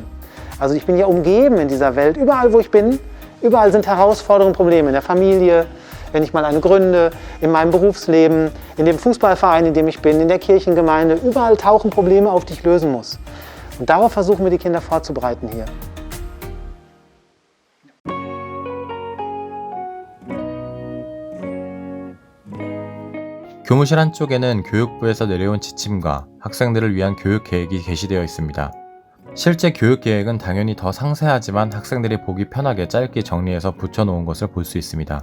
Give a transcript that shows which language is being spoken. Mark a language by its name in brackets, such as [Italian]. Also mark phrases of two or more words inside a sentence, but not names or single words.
[German] Also ich bin ja umgeben in dieser Welt, überall wo ich bin, überall sind Herausforderungen, Probleme in der Familie, wenn ich mal eine gründe, in meinem Berufsleben, in dem Fußballverein, in dem ich bin, in der Kirchengemeinde, überall tauchen Probleme auf, die ich lösen muss. Und darauf versuchen wir die Kinder vorzubereiten hier. [Korean] 교무실 한쪽에는 교육부에서 내려온 지침과 학생들을 위한 교육 계획이 게시되어 있습니다. 실제 교육 계획은 당연히 더 상세하지만 학생들이 보기 편하게 짧게 정리해서 붙여놓은 것을 볼 수 있습니다.